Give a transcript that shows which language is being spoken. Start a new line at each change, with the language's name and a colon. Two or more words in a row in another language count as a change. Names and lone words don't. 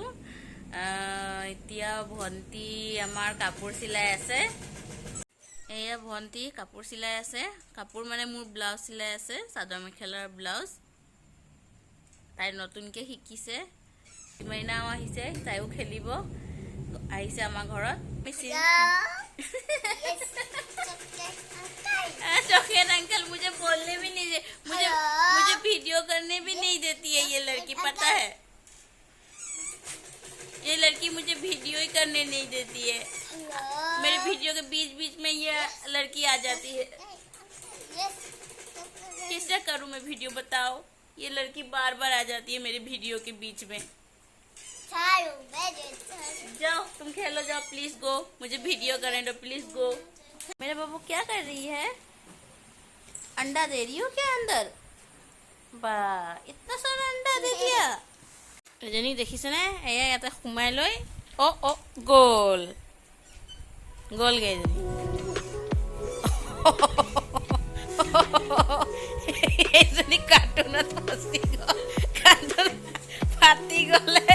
Assamese: এতিয়া ভণ্টি আমাৰ কাপোৰ চিলাই আছে। এয়া ভণ্টি কাপোৰ চিলাই আছে। কাপোৰ মানে মোৰ ব্লাউজ চিলাই আছে, চাদৰ মেখেলাৰ ব্লাউজ। তাই নতুনকৈ শিকিছে। মাইনাও আহিছে, তাইও খেলিব আহিছে আমাৰ ঘৰত।
Hindi: चॉकलेट अंकल मुझे बोलने भी नहीं दे, मुझे वीडियो करने भी नहीं देती है ये लड़की, पता है? ये लड़की मुझे वीडियो ही करने नहीं देती है। मेरे वीडियो के बीच बीच में ये लड़की आ जाती है। किससे करूं मैं वीडियो, बताओ? ये लड़की बार बार आ जाती है मेरे वीडियो के बीच में। जाओ तुम खेलो, जाओ
English: please go,
Hindi: मुझे वीडियो करने दो
English: please go.
Hindi: मेरे बाबू क्या कर रही है? अंडा दे रही हो क्या अंदर? वाह, इतना सारा अंडा दे दिया।
Assamese: এজনী দেখিছেনে? এয়া ইয়াতে সোমাই লৈ গ'ল গ'লগৈ এজনী। এইজনী কাৰ্টুনত ফচি গ'ল, কাৰ্টুন ফাটি গ'লে।